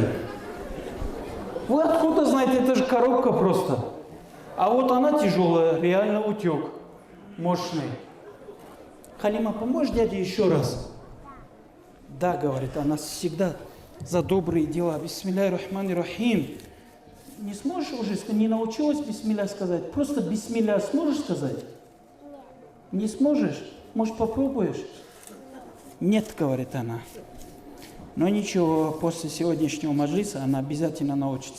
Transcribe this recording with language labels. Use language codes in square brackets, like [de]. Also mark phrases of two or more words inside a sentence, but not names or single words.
[ru] Вы откуда знаете, это же коробка просто. А вот она тяжелая, реально утек. Мощный. Халима, поможешь дяде еще раз? Да, говорит, она всегда за добрые дела. [ar] بسم الله الرحمن الرحيم. [ru] Не сможешь уже, не научилась бисмилля сказать? Просто бисмилля сможешь сказать? Не сможешь? Может, попробуешь? Нет, говорит она. Но ничего, после сегодняшнего маджлиса она обязательно научится.